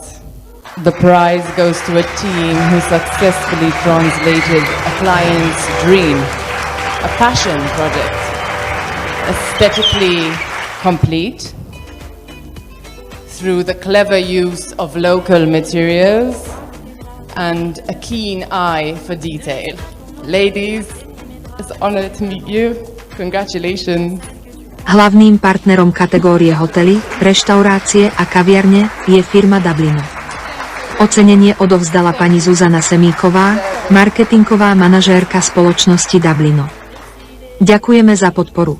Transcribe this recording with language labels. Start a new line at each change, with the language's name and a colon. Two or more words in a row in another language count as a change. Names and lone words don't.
English: The prize goes to a team who successfully translated a client's dream, a passion project, aesthetically complete, through the clever use of local materials and a keen eye for detail. Ladies, it's an honor to meet you. Congratulations.
Slovak: Hlavným partnerom kategórie hotely, reštaurácie a kaviarne je firma Dublino. Ocenenie odovzdala pani Zuzana Semíková, marketingová manažérka spoločnosti Dublino. Ďakujeme za podporu.